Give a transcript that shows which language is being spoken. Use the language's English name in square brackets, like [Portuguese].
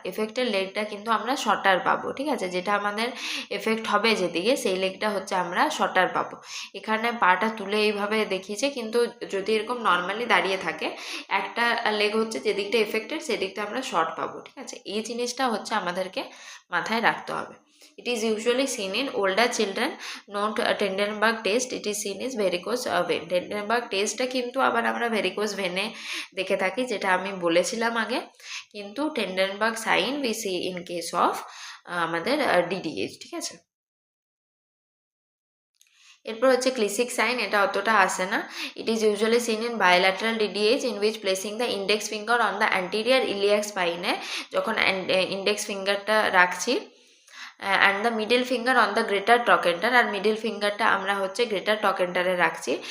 [Bangla] Affected লেগটা কিন্তু আমরা shorter পাবো, ঠিক আছে। যেটা আমাদের এফেক্ট হবে যেদিকে, সেই লেগটা হচ্ছে আমরা শর্টার পাবো। এখানে পাটা তুলে এইভাবে দেখিয়েছে, কিন্তু যদি এরকম নর্মালি দাঁড়িয়ে থাকে একটা লেগ হচ্ছে যেদিকটা এফেক্টেড সেদিকটা আমরা শর্ট পাবো, ঠিক আছে। এই জিনিসটা হচ্ছে আমাদেরকে মাথায় রাখতে হবে। [English] It is usually seen in older children. Not Trendelenburg test. It is seen as varicose vein. [Bangla] Trendelenburg টেস্টটা কিন্তু আবার আমরা ভেরিকোজ ভেনে দেখে থাকি, যেটা আমি বলেছিলাম আগে। কিন্তু Trendelenburg sign [English] we see in case of [Bangla] আমাদের DDH, ঠিক আছে। এরপর হচ্ছে ক্লিসিক সাইন। এটা অতটা আসে না। [English] it is usually seen in bilateral DDH in which placing the index finger on the anterior iliac স্পাইনে, [Bangla] যখন ইন্ডেক্স ফিঙ্গারটা রাখছি [English] and the middle finger on the greater trochanter, [Bangla] আর middle ফিঙ্গারটা আমরা হচ্ছে গ্রেটার টকেন্টারে রাখছি।